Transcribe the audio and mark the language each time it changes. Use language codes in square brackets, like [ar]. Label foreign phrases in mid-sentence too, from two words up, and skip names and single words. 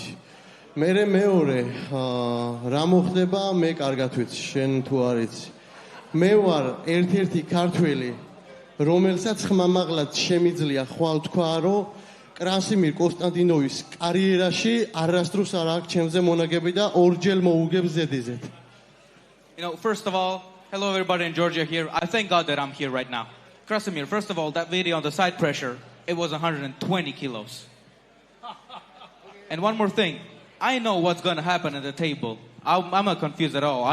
[ka] მერე მეორე, რა მოხდება, მე კარგად ვიცი, შენ თუ არ იცი. მე ვარ ერთ-ერთი ქართველი, რომელსაც ხმამაღლად შემიძლია ხვალ თქვა, რომ კრასიმირ კონსტანტინოვის კარიერაში არასდროს არ აქვს ჩემზე მონაგები და ორჯერ მოუგებს ზედიზედ. [en] You know, first of all, hello everybody in Georgia here. I thank God that I'm here right now. Krasimir, first of all, that video on the side pressure, it was 120 kilos. And one more thing, I know what's going to happen at the table. I'm not confused at all.